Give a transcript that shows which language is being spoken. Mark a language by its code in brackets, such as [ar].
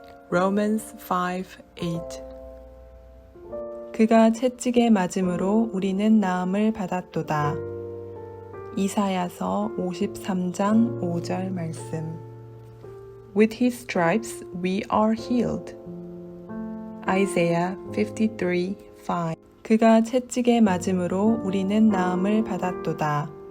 [en] Romans 5:8. [ko] 그가 채찍에 맞음으로 우리는 나음을 받았도다. 이사야서 53장 5절 말씀. [en] With his stripes we are healed. Isaiah 53:5. [ko] 그가 채찍에 맞음으로 우리는 나음을 받았도다.